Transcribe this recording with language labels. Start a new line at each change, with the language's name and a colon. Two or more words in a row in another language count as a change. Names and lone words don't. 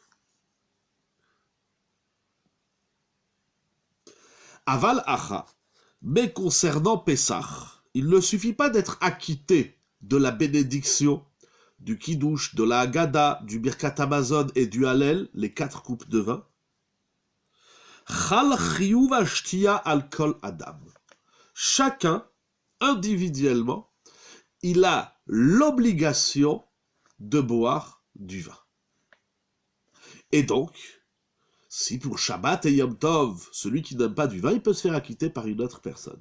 French: Aval Acha, mais concernant Pessah, il ne suffit pas d'être acquitté de la bénédiction, du Kiddush, de la Haggadah, du Birkat Hamazon et du Hallel, les 4 coupes de vin.
Hebrew: חל חיוב שתייה על כל אדם.
French: Chacun, individuellement, il a l'obligation de boire du vin. Et donc, si pour Shabbat et Yom Tov, celui qui n'aime pas du vin, il peut se faire acquitter par une autre personne.